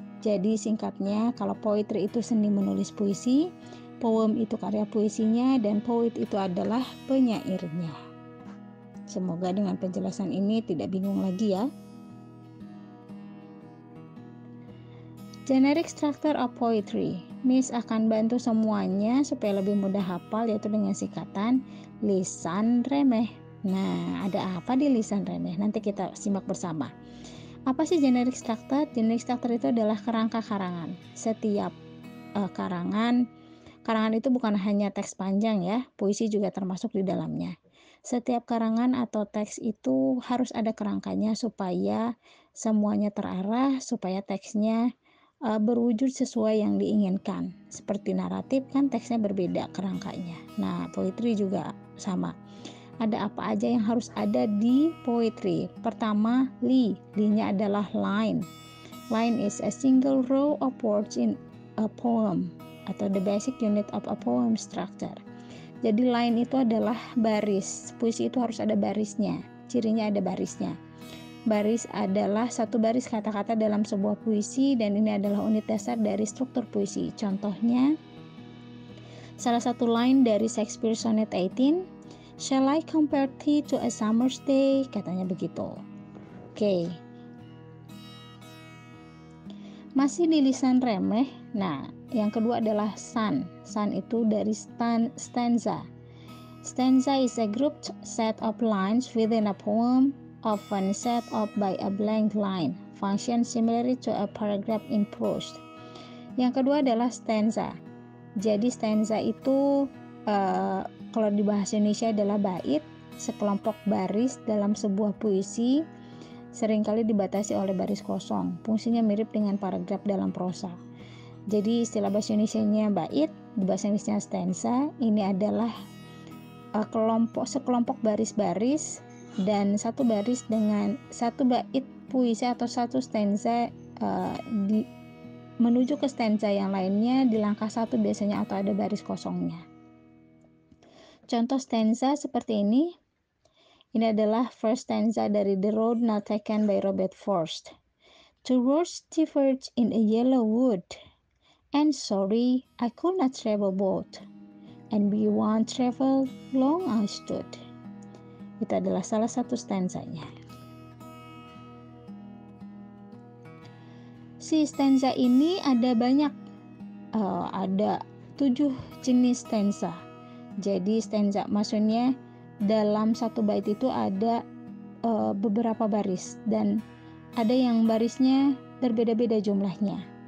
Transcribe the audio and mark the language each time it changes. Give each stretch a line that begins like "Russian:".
Indonesian: Jadi singkatnya, kalau poetry itu seni menulis puisi, poem itu karya puisinya, dan poet itu adalah penyairnya. Semoga dengan penjelasan ini tidak bingung lagi ya.
English: Generic structure of poetry.
Indonesian: Miss akan bantu semuanya supaya lebih mudah hafal, yaitu dengan singkatan lisan remeh. Nah, ada apa di lisan remeh? Nanti kita simak bersama. Apa sih generic structure? Generic structure itu adalah kerangka karangan. Setiap karangan itu bukan hanya teks panjang ya, puisi juga termasuk di dalamnya. Setiap karangan atau teks itu harus ada kerangkanya supaya semuanya terarah, supaya teksnya berwujud sesuai yang diinginkan. Seperti naratif kan teksnya berbeda kerangkanya. Nah, poetry juga sama. Ada apa aja yang harus ada di poetry? Pertama, nya adalah line.
English: Line is a single row of words in a poem,
Indonesian: atau
English: the basic unit of a poem structure.
Indonesian: Jadi line itu adalah baris. Puisi itu harus ada barisnya. Cirinya ada barisnya. Baris adalah satu baris kata-kata dalam sebuah puisi, dan ini adalah unit dasar dari struktur puisi. Contohnya, salah satu line dari Shakespeare Sonnet 18,
English: "Shall I compare thee to a summer's day?"
Indonesian: Katanya begitu. Oke. Masih di lisan remeh. Nah, yang kedua adalah sun. Sun itu dari stanza.
English: Stanza is a grouped set of lines within a poem, often set up by a blank line, function similarly to a paragraph in prose.
Indonesian: Yang kedua adalah stanza. Jadi stanza itu kalau di bahasa Indonesia adalah bait, sekelompok baris dalam sebuah puisi, seringkali dibatasi oleh baris kosong. Fungsinya mirip dengan paragraf dalam prosa. Jadi istilah bahasa Indonesianya bait, di bahasa Inggrisnya stanza. Ini adalah sekelompok baris-baris, dan satu baris dengan satu bait puisi atau satu stanza menuju ke stanza yang lainnya di langkah satu biasanya, atau ada baris kosongnya. Contoh stanza seperti ini. Ini adalah first stanza dari The Road Not Taken by Robert Frost.
English: Two roads diverged in a yellow wood, and sorry I could not travel both, and be one travel long I stood.
Indonesian: Itu adalah salah satu stanzanya. Si stanza ini ada banyak, ada 7 jenis stanza. Jadi stanza maksudnya dalam satu bait itu ada beberapa baris, dan ada yang barisnya berbeda-beda jumlahnya.